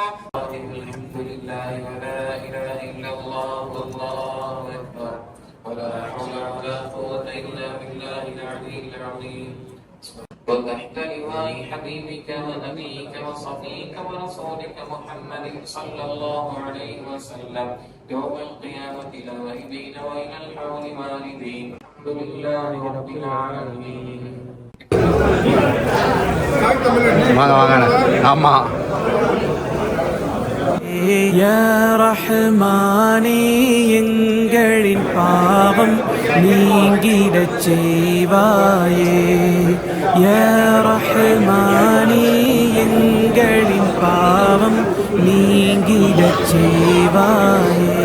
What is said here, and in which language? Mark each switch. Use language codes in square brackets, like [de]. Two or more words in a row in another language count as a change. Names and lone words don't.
[ar] الحمد لله ولا إله إلا الله والله أكبر ولا حول ولا قوة إلا بالله العلي العظيم. وتحت لواء حبيبك ونبيك وصفيك ورسولك محمد صلى الله عليه وسلم يوم القيامة لا ريبين وإلى الحول واردين. الحمد لله رب العالمين. [ta] வாங்க வாங்க. ஆமாம். யா ரஹ்மானே எங்களின் பாவம் நீங்கிடச் செய்வாயே. யா ரஹ்மானே எங்களின் பாவம் நீங்கிடச் செய்வாயே.